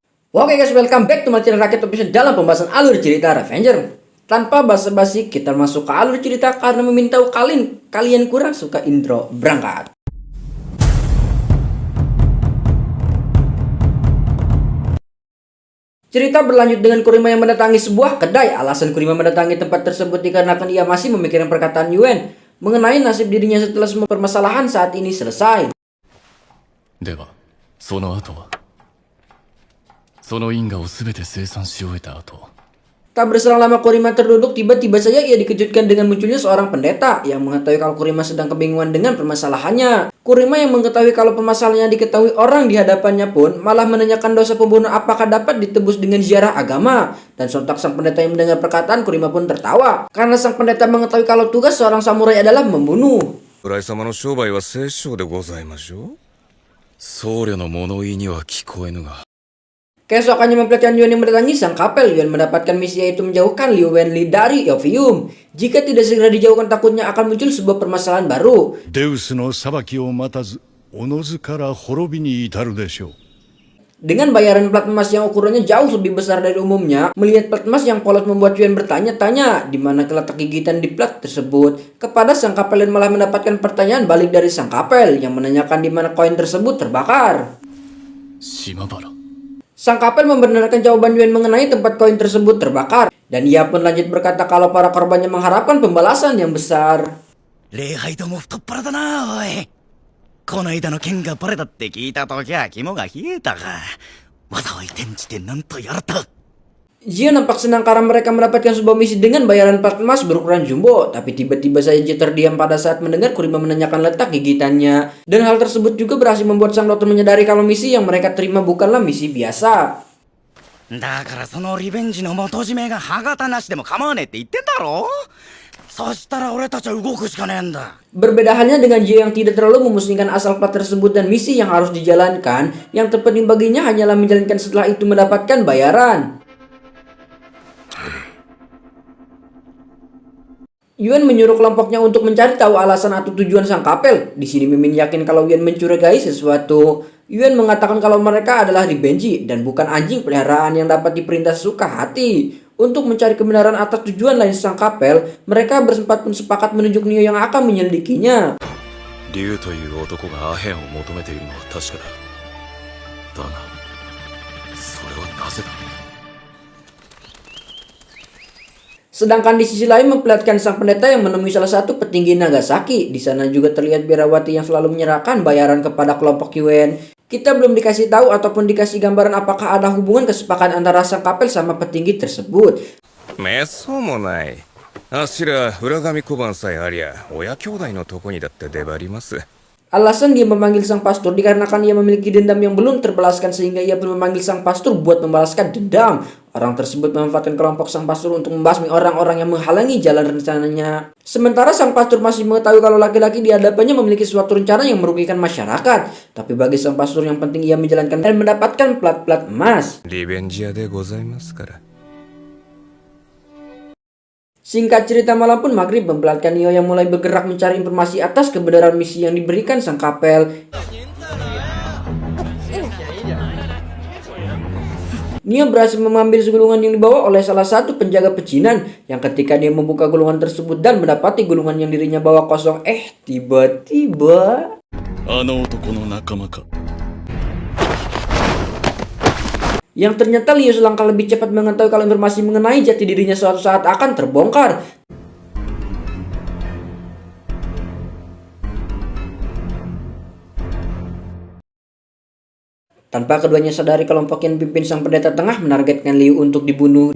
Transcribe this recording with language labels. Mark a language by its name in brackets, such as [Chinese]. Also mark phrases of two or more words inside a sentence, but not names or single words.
[English] Oke guys, welcome back to my channel Rakyat Official [Indonesian] dalam pembahasan alur cerita [English] Revenger. [Indonesian] Tanpa basa-basi, kita masuk ke alur cerita karena meminta kalian kurang suka intro. Berangkat. Cerita berlanjut dengan Kurima yang mendatangi sebuah kedai. Alasan Kurima mendatangi tempat tersebut dikarenakan ia masih memikirkan perkataan Yuen mengenai nasib dirinya setelah semua permasalahan saat ini selesai. [Japanese] では、その後はその因果を全て生産し終えた後 [Indonesian] Tak berselang lama Kurima terduduk, tiba-tiba saja ia dikejutkan dengan munculnya seorang pendeta yang mengetahui kalau Kurima sedang kebingungan dengan permasalahannya. Kurima yang mengetahui kalau permasalahannya diketahui orang di hadapannya pun malah menanyakan dosa pembunuh apakah dapat ditebus dengan ziarah agama. Dan sontak sang pendeta yang mendengar perkataan Kurima pun tertawa karena sang pendeta mengetahui kalau tugas seorang samurai adalah membunuh. [Japanese] 侍様の商売は聖書でございましょう。僧侶の物言いには聞こえぬが [Indonesian] Keesokannya mempelajari Yuan yang mendatangi sang kapel. Yuan mendapatkan misi yaitu menjauhkan Liu Wenli dari Ophium. Jika tidak segera dijauhkan, takutnya akan muncul sebuah permasalahan baru. [Japanese] デウスの裁きを待たず、おのずから滅びに至るでしょう。 [Indonesian] Dengan bayaran plat emas yang ukurannya jauh lebih besar dari umumnya, melihat plat emas yang polos membuat Yuan bertanya-tanya di mana letak gigitan di plat tersebut. Kepada sang kapel Yuan malah mendapatkan pertanyaan balik dari sang kapel yang menanyakan di mana koin tersebut terbakar. 島原 Sang kapel membenarkan jawaban Yuan mengenai tempat koin tersebut terbakar. Dan ia pun lanjut berkata kalau para korbannya mengharapkan pembalasan yang besar. [Japanese] 礼拝とも太っ腹だなおい。この間の件がバレたって聞いたときは肝が冷えたが、技を移転じてなんとやらた。 [Indonesian] Jia nampak senang karena mereka mendapatkan sebuah misi dengan bayaran plat emas berukuran jumbo. Tapi tiba-tiba saja Jia terdiam pada saat mendengar Kurima menanyakan letak gigitannya. Dan hal tersebut juga berhasil membuat sang dokter menyadari kalau misi yang mereka terima bukanlah misi biasa. [Japanese] だからそのリベンジの元締めが歯型なしでも構わねえって言ってんだろ。そしたら俺たちは動くしかねえんだ。 [Indonesian] Berbeda halnya dengan Jia yang tidak terlalu memusingkan asal plat tersebut dan misi yang harus dijalankan. Yang terpenting baginya hanyalah menjalankan setelah itu mendapatkan bayaran. Yuan menyuruh kelompoknya untuk mencari tahu alasan atau tujuan sang kapel. Di sini Mimin yakin kalau Yuan mencurigai sesuatu. Yuan mengatakan kalau mereka adalah Ribenji dan bukan anjing peliharaan yang dapat diperintah sesuka hati. Untuk mencari kebenaran atas tujuan lain sang kapel, mereka bersempat pun sepakat menunjuk Nio yang akan menyelidikinya. [Japanese] 竜という男がアヘンを求めているのは確かだ。だが、それはなぜだ [Indonesian] Sedangkan di sisi lain memperlihatkan sang pendeta yang menemui salah satu petinggi Nagasaki. Di sana juga terlihat Birawati yang selalu menyerahkan bayaran kepada kelompok Yuen. Kita belum dikasih tahu ataupun dikasih gambaran apakah ada hubungan kesepakatan antara sang kapel sama petinggi tersebut. [Japanese] めっそうもない。あっしら裏紙小判さえありゃ親兄弟のとこにだって出張ります。 [Indonesian] Alasan dia memanggil sang pastor dikarenakan ia memiliki dendam yang belum terbalaskan sehingga ia pun memanggil sang pastor buat membalaskan dendam. Orang tersebut memanfaatkan kelompok sang pastor untuk membasmi orang-orang yang menghalangi jalan rencananya. Sementara sang pastor masih mengetahui kalau laki-laki di hadapannya memiliki suatu rencana yang merugikan masyarakat. Tapi bagi sang pastor yang penting ia menjalankan dan mendapatkan plat-plat emas. [Japanese] リベンジ屋でございますから。 [Indonesian] Singkat cerita malam pun maghrib memperlihatkan Nio yang mulai bergerak mencari informasi atas kebenaran misi yang diberikan sang kapel. Nio berhasil mengambil gulungan yang dibawa oleh salah satu penjaga pecinan yang ketika dia membuka gulungan tersebut dan mendapati gulungan yang dirinya bawa kosong, tiba-tiba [Japanese] あの男の仲間か。 [Indonesian] yang ternyata Liu selangkah lebih cepat mengetahui kalau informasi mengenai jati dirinya suatu saat akan terbongkar. Tanpa keduanya sadari, kelompok yang dipimpin sang pendeta tengah menargetkan Liu untuk dibunuh.